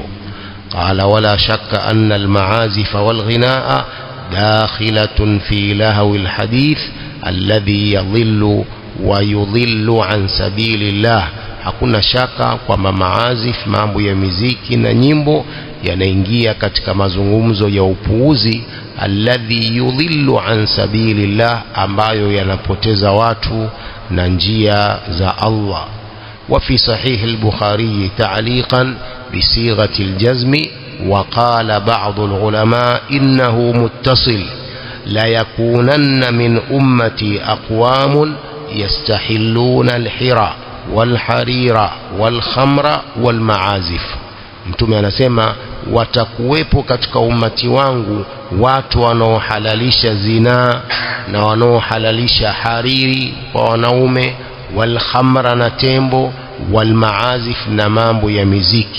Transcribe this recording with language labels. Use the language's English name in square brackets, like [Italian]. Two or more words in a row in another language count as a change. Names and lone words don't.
[Arabic] قال: ولا شك أن المعازف والغناء داخلة في لهو الحديث الذي يضل ويضل عن سبيل الله. [Swahili] Hakuna shaka kwamba maazif, mambo ya miziki na nyimbo, yanaingia katika mazungumzo ya upuuzi, [Arabic] الذي يضل عن سبيل الله, [Swahili] ambayo yanapoteza watu na njia za Allah. [Arabic] وفي صحيح البخاري تعليقا بصيغة الجزم، وقال بعض العلماء إنه متصل: ليكونن من أمتي أقوام يستحلون الحر والحرير والخمر والمعازف. [Swahili] Mtume anasema watakuwepo katika ummati wangu watu wanaohalalisha zinaa na wanaohalalisha hariri kwa wanaume, wal-khamra na tembo, wal-ma'azif na mambo ya miziki.